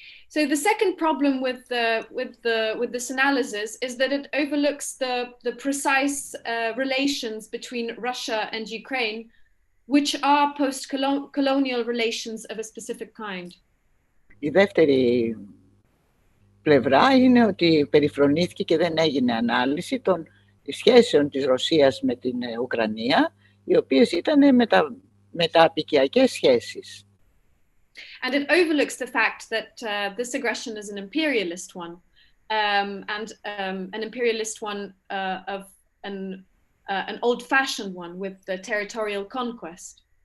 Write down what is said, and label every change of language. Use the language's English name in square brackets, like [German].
[English] So the second problem with this analysis is that it overlooks the precise relations between Russia and Ukraine, which are post-colonial relations of a specific kind. [Greek] Η δεύτερη πλευρά είναι ότι περιφρονήθηκε και δεν έγινε ανάλυση των σχέσεων της Ρωσίας με την Ουκρανία, οι οποίες ήταν μεταπικιακές σχέσεις. [English] And it overlooks the fact that this aggression is an imperialist one, and an imperialist one of an old-fashioned one with the territorial conquest.